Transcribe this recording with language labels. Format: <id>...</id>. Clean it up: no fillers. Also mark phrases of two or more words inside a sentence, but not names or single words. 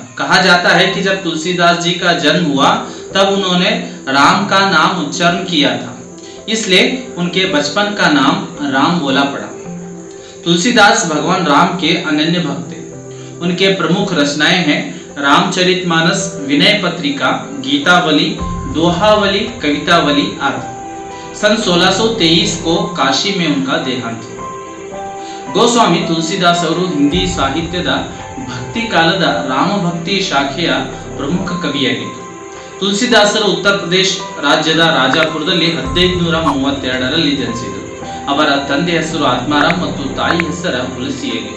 <hi>कहा जाता है कि जब तुलसीदास जी का जन्म हुआ तब उन्होंने राम का नाम उच्चारण किया था, इसलिए उनके बचपन का नाम राम बोला पड़ा। तुलसीदास भगवान राम के अनन्य भक्त थे। उनके प्रमुख रचनाएं हैं रामचरितमानस, विनय पत्रिका, गीतावली, दोहावली, कवितावली आदि। सन 1623 को काशी में उनका देहांत हुआ।</hi> <kn>ಗೋಸ್ವಾಮಿ ತುಳಸಿದಾಸ್ ಅವರು ಹಿಂದಿ ಸಾಹಿತ್ಯದ ಭಕ್ತಿ ಕಾಲದ ರಾಮಭಕ್ತಿ ಶಾಖೆಯ ಪ್ರಮುಖ ಕವಿಯಾಗಿದ್ದರು। ತುಳಸಿದಾಸರು ಉತ್ತರ ಪ್ರದೇಶ ರಾಜ್ಯದ ರಾಜಾಪುರದಲ್ಲಿ 1532ರಲ್ಲಿ ಜನಿಸಿದರು। ಅವರ ತಂದೆ ಹೆಸರು ಆತ್ಮಾರಾಮ್ ಮತ್ತು ತಾಯಿ ಹೆಸರು ಹುಲಸಿಯಾಗಿತ್ತು।</kn>